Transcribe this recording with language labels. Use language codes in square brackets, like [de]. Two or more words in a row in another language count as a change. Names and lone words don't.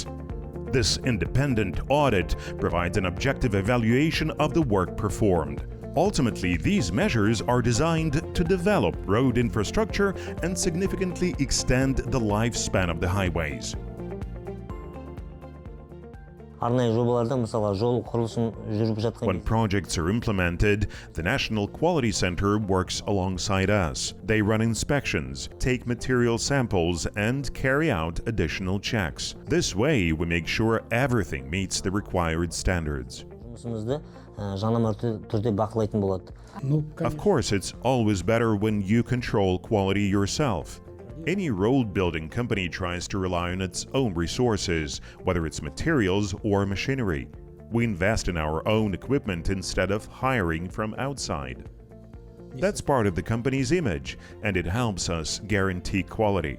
[en] This independent audit provides an objective evaluation of the work performed. Ultimately, these measures are designed to develop road infrastructure and significantly extend the lifespan of the highways. [kk] арнайы жобаларда мысалы жол құрылысын жүріп жатқан [en] When projects are implemented, the National Quality Center works alongside us. They run inspections, take material samples, and carry out additional checks. This way, we make sure everything meets the required standards. [kk] жұмысымызды жанама түрде бақылайтын болады. [ru] Ну, [en] Of [ru] конечно, [en] course, it's always better when you control quality yourself. Any road building company tries to rely on its own resources, whether it's materials or machinery. We invest in our own equipment instead of hiring from outside. That's part of the company's image, and it helps us guarantee quality.